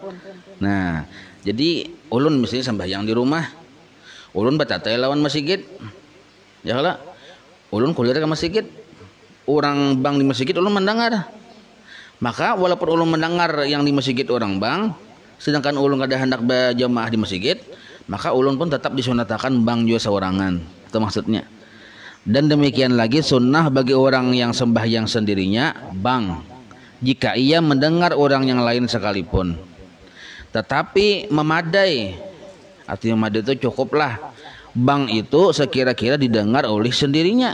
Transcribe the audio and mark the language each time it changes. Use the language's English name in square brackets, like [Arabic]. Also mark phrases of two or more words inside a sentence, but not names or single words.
[Banjar] Nah, jadi ulun misalnya sembahyang di rumah, ulun batatai lawan masjid, ya lah. Ulun kuliah ke masjid, orang bang di masjid ulun mendengar. Maka walaupun ulun mendengar yang di masjid orang bang, sedangkan ulun kada hendak berjamaah di masjid, maka ulun pun tetap disunatakan bang juga seorangan. Itu maksudnya. [Malay] Dan demikian lagi sunnah bagi orang yang sembahyang sendirinya bang, jika ia mendengar orang yang lain sekalipun. Tetapi memadai, artinya memadai itu cukuplah bang itu sekira-kira didengar oleh sendirinya.